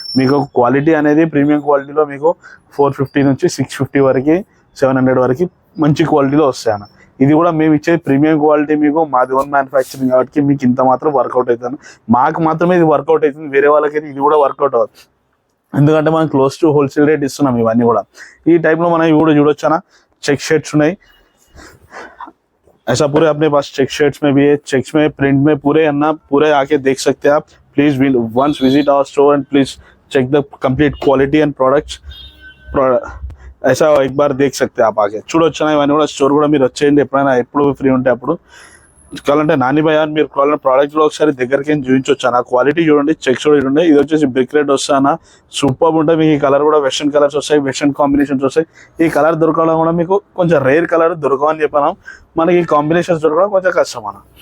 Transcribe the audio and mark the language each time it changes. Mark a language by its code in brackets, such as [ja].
[te] మీకు క్వాలిటీ అనేది ప్రీమియం క్వాలిటీలో మీకు 450 నుంచి 650 వరకు 700 వరకు మంచి క్వాలిటీలో వస్తాయి అన్న. ఇది కూడా మేము ఇచ్చేది ప్రీమియం క్వాలిటీ, మీకు మాది ఓన్ మ్యానుఫ్యాక్చరింగ్ కాబట్టి మీకు ఇంత మాత్రం వర్కౌట్ అవుతుంది. మాకు మాత్రమే ఇది వర్కౌట్ అవుతుంది, వేరే వాళ్ళకైతే ఇది కూడా వర్కౌట్ అవ్వదు. ఎందుకంటే మనం క్లోజ్ టు హోల్సేల్ రేట్ ఇస్తున్నాం ఇవన్నీ కూడా. ఈ టైప్లో మనం ఇవి కూడా చూడొచ్చు అన్న. చెక్ షర్ట్స్ ఉన్నాయి, [hi] ऐसा पूरे अपने पास चेक शर्ट्स में भी है, चेक्स में प्रिंट में पूरे अन्ना पूरे आके देख सकते हैं आप. [en] Please once visit our store and please check the complete quality and products. [hi] ऐसा एक बार देख सकते हैं आप आके [te] చూడొచ్చు. ఇవన్నీ కూడా స్టోర్ కూడా మీరు వచ్చేయండి, ఎప్పుడైనా ఎప్పుడు ఫ్రీ ఉంటే అప్పుడు. కావాలంటే నాని భయ్య మీరు ప్రోడక్ట్ కూడా ఒకసారి దగ్గరికి చూపించవచ్చు అన్న. క్వాలిటీ చూడండి, చెక్స్ కూడా చూడండి. ఇది వచ్చేసి బ్రిక్ రెడ్ వస్తాయి అన్న, సూపర్ ఉంటుంది. మీకు ఈ కలర్ కూడా వెస్టర్న్ కలర్స్ వస్తాయి, వెస్టర్న్ కాంబినేషన్స్ వస్తాయి. ఈ కలర్ దొరకడం కూడా మీకు కొంచెం రేర్ కలర్ దొరకవని చెప్పాను, మనకి ఈ కాంబినేషన్స్ దొరకడం కొంచెం కష్టం అన్న.